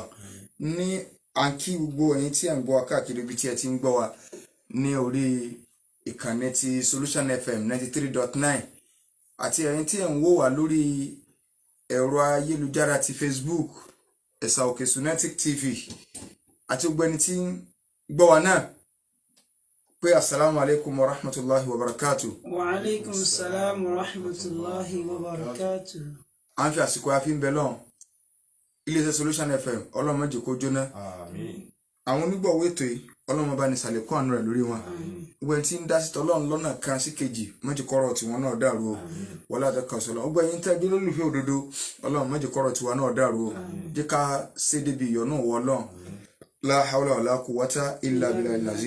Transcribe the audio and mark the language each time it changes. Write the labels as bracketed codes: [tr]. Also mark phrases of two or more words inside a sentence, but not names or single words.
[yo] Ní àǹkí gbogbo ẹ̀yin tí à ń gbọ́ wa káàkiri ibi tí ẹ ti ń gbọ́ wa ní orí ìkànnì ti Solution FM 93.9 àti ẹ̀yin tí ẹ̀ ń wò wá lórí ẹ̀rọ ayélujára ti Facebook ẹ̀sà òkè Sunetic TV àti gbogbo ẹni tí ń gbọ́ wa náà pé [ar] السلام عليكم ورحمة الله وبركاته. وعليكم السلام ورحمة الله وبركاته. [yo] À ń fi àsìkò àfi ń bẹ lọ́n iléeṣẹ́ Solution FM Ọlọ́run má jẹ́ kó jóná. Àwọn onígbọ̀wọ́ ètò yìí ọlọ́run bá ní ṣàlékún àánú rẹ̀ lórí wọn gbogbo ẹni tí ń dá sí tọ́lọ́run lọ́nà kan sí kejì mọ́jì kọ́rọ̀ tiwọn náà dàrú o wọlé àtẹkọ̀ sọ̀rọ̀ gbogbo ẹ̀yin tẹ́ gbé lólùfẹ́ òdodo ọlọ́run mọ́jì kọ́rọ̀ tiwa náà dàrú o jẹ́ ká ṣe débi ìyọ́nú wọ ọlọ́run [ar] لا حول ولا قوة إلا بالله العظيم.